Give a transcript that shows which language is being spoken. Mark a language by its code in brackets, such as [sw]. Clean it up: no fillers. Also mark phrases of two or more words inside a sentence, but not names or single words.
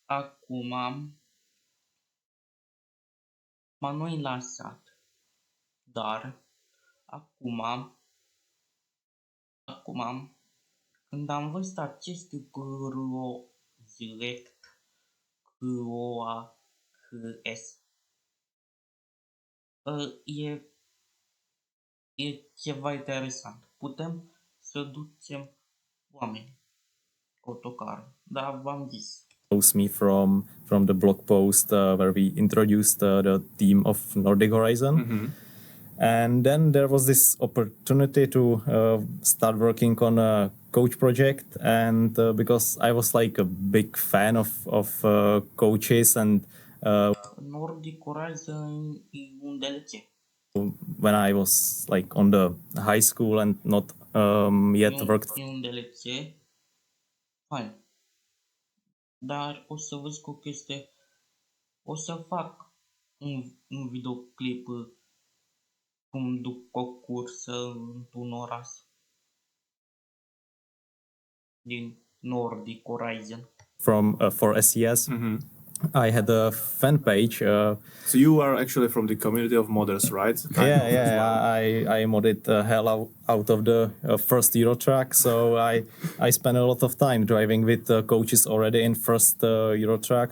[ro] nu-i lansat, dar acum când am văzut acest proiect e ceva interesant. Putem să ducem oameni cu autocarul, dar v-am zis. [en] Knows me from the blog post where we introduced the theme of Nordic Horizon. And then there was this opportunity to start working on a coach project, and because I was like a big fan of coaches, and [ro] Nordic Horizon e un DLC. [en] when I was like on the high school and not yet worked. [ro] E un DLC. Fain. Dar o să vă zic o chestie. O să fac un videoclip cum duc o cursă într-un oraș din Nordic Horizon. [en] For SCS, I had a fan page. So you are actually from the community of modders, right? I modded the hell out of the first Euro Truck. So I spent a lot of time driving with coaches already in first Euro Truck.